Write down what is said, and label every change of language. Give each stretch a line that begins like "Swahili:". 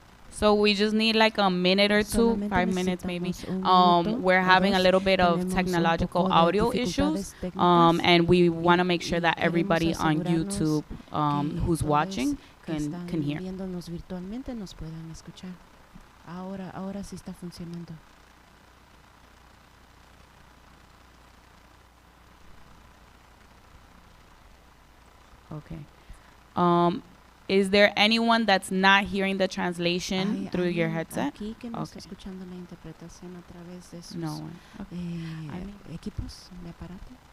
English: So we just need like a minute or two, 5 minutes maybe. We're having a little bit of technological audio issues, and we want to make sure that everybody on YouTube who's watching can hear.
Spanish: Viéndonos virtualmente nos puedan escuchar. Ahora sí está funcionando.
English: Okay. Is there anyone that's not hearing the translation through your headset?
Spanish: Aquí que no está escuchando la interpretación a través de sus No. equipos de aparato.